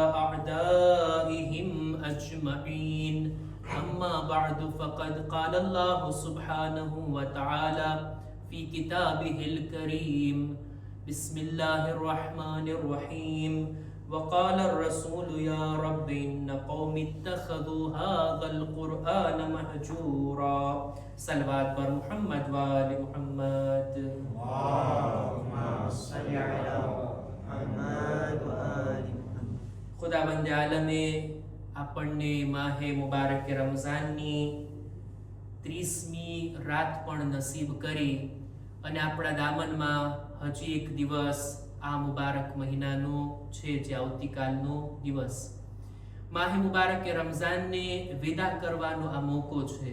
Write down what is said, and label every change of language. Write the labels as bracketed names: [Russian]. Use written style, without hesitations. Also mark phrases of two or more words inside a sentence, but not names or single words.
[Arabic] أعدائهم أجمعين أما بعد فقد قال الله سبحانه وتعالى في كتابه الكريم بسم الله الرحمن الرحيم وقال الرسول يا رب إن قوم اتخذوا هذا القرآن مهجورا صلوات پر محمد وآل محمد اللهم صل على محمد وآل محمد. [Gujarati] ખુદાવંદ આલમે આપણને માહે મુબારક રમઝાનની 30મી રાત પણ નસીબ કરી અને આપણા દામનમાં હજી એક દિવસ આ મુબારક મહિનાનો છે જે આવતીકાલનો દિવસ માહે મુબારક રમઝાનને વિદા કરવાનો આ મોકો છે.